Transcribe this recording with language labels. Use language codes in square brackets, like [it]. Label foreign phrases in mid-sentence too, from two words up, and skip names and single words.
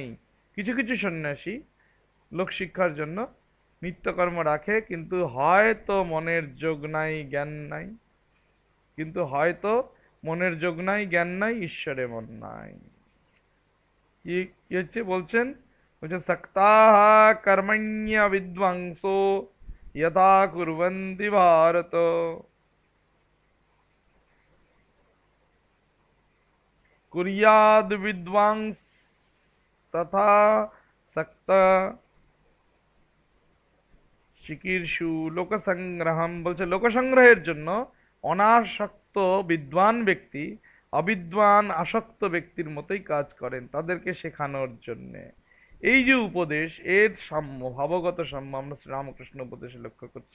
[bn] কিছু কিছু সন্ন্যাসী লোকশিক্ষার জন্য নিত্যকর্ম রাখে, কিন্তু হয়তো মনের যোগ নাই, জ্ঞান নাই। কিন্তু হয়তো মনের যোগ নাই, জ্ঞান নাই, ঈশ্বরে মন নাই। কি হচ্ছে বলছেন? [sa] বলছে सक्ताः कर्मण्य विद्वांसो यथा कुर्वन्ति भारत। कुर्याद् विद्वांस तथा सक्ता চিকীর্ষু লোকসংগ্রহম। [bn] বলছে লোকসংগ্রহের জন্য অনাসক্ত বিদ্বান ব্যক্তি অবিদ্বান আসক্ত ব্যক্তির মতোই কাজ করেন, তাদেরকে শেখানোর জন্যে। এই যে উপদেশ, এর সাম্য, ভাবগত সাম্য আমরা শ্রীরামকৃষ্ণ উপদেশে লক্ষ্য করছি।